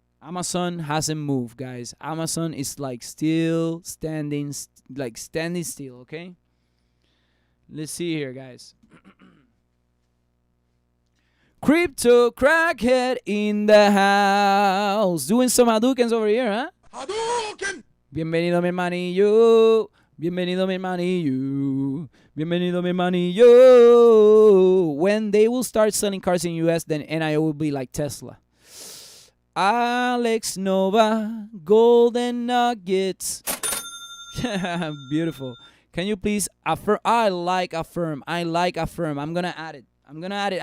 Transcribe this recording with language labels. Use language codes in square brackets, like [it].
[en] Amazon hasn't moved, guys. Amazon is like still standing still, okay? Let's see here, guys. Crypto crackhead in the house. Doing some Hadoukens over here, huh? Hadouken! [es] Bienvenido, mi hermanillo. Bienvenido, mi hermanillo. Bienvenido, mi hermanillo. [en] When they will start selling cars in US, then Nioh will be like Tesla. Alex Nova, golden nuggets. Beautiful. Can you please affirm? I like affirm. I'm going to add it.